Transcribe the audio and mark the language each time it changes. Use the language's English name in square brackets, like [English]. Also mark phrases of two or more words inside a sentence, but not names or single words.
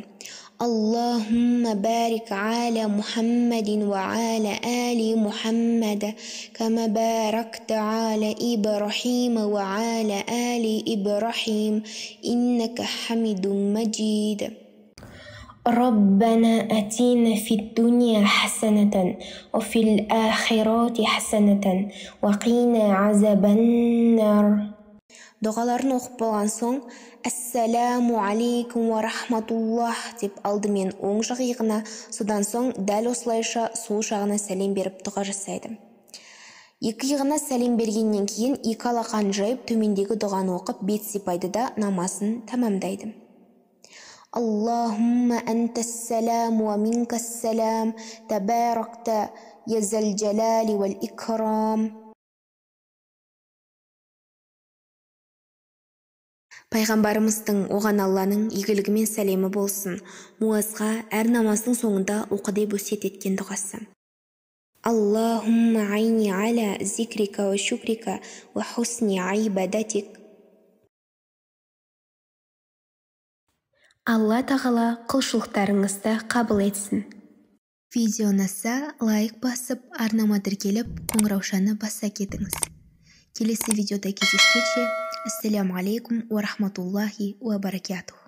[Arabic] اللهم بارك على محمد وعلى آل محمد كما باركت على إبراهيم وعلى آل إبراهيم إنك حميد مجيد. ربنا آتنا في الدنيا حسنة وفي الآخرة حسنة وقنا عذاب النار. [Kazakh] Дұғаларын оқып болған соң, [Arabic] «السلام عليكم ورحمة الله» [Kazakh] деп алдымен оң жақ иығына, содан соң дәл осылайша сол жағына сәлем беріп дұға жасайды. Екі иығына сәлем бергеннен кейін екі алақанын жайып төмендегі дұғаны оқып бет сипайды да намазын тамамдайды. [Arabic] اللهم أنت السلام ومنك السلام تباركت يا ذا الجلال والإكرام. [Kazakh] Пайғамбарымыздың оған Алланың игілігі мен сәлемі болсын. Муазға әр намаздың соңында оқы деп өсиет еткен дұғасы. [Arabic] اللهم أعني على ذكرك وشكرك وحسن عبادتك. [Kazakh] Алла тағала құлшылықтарыңызды қабыл етсін. Видео ұнаса лайк басып, арнама тіркеліп, қоңыраушаны баса кетіңіз. Келесі видеода кездескенше, [Arabic] السلام عليكم ورحمة الله وبركاته.